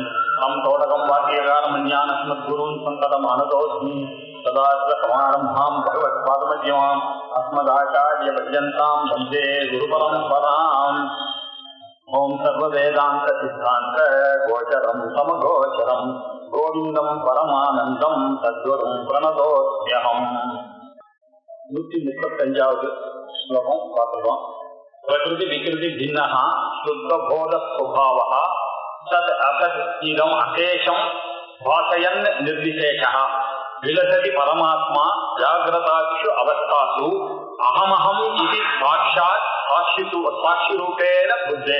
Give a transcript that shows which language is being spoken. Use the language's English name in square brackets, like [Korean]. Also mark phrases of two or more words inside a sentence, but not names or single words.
[Sanskrit] तं तोडकं वाक्यकारमन्यानस्मद्गुरून् सन्ततमानतोऽस्मि सदाशिवसमारम्भां भगवत्पादमध्यमाम् अस्मदाचार्यपर्यन्तां वन्दे गुरुपरम्पराम् ओम सर्ववेदांत सिद्धांत गोचरम समगोचरम गोविंदम परमानंदम तद्गुरुं प्रणतोऽस्म्यहम् [Tamil] 135வது ஸ்லோகம் பார்க்கிறோம். [Sanskrit] प्रकृति विकृति भिन्नः शुद्ध बोध स्वभावः तत् असत् इदम् अशेषम् भासयन् निर्विशेषः विलसति परमात्मा जाग्रदादिषु अवस्थासु अहमहम् इति साक्षात् साक्षि रूपेण बुद्धेः.